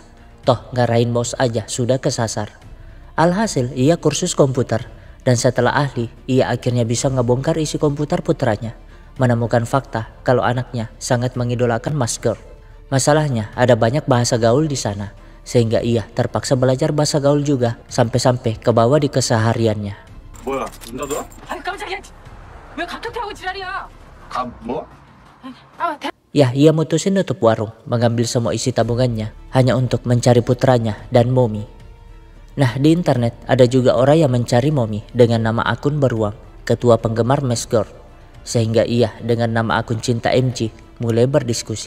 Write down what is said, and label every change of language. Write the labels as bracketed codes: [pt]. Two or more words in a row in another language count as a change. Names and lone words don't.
[id] Toh ngarahin mouse aja sudah kesasar. Alhasil ia kursus komputer, dan setelah ahli, ia akhirnya bisa ngebongkar isi komputer putranya, menemukan fakta kalau anaknya sangat mengidolakan masker. Masalahnya ada banyak bahasa gaul di sana, sehingga ia terpaksa belajar bahasa gaul juga sampai-sampai ke bawah di kesehariannya. [ko] 뭐야? 문 닫아? 아이 깜짝이야. 왜 갑툭튀 하고 지랄이야? 뭐? [id] Ya, ia mutusin nutup warung, mengambil semua isi tabungannya hanya untuk mencari putranya dan Momi. Nah, di internet ada juga orang yang mencari Momi dengan nama akun Beruang, ketua penggemar Maskor. Sehingga ia dengan nama akun Cinta MG mulai berdiskusi.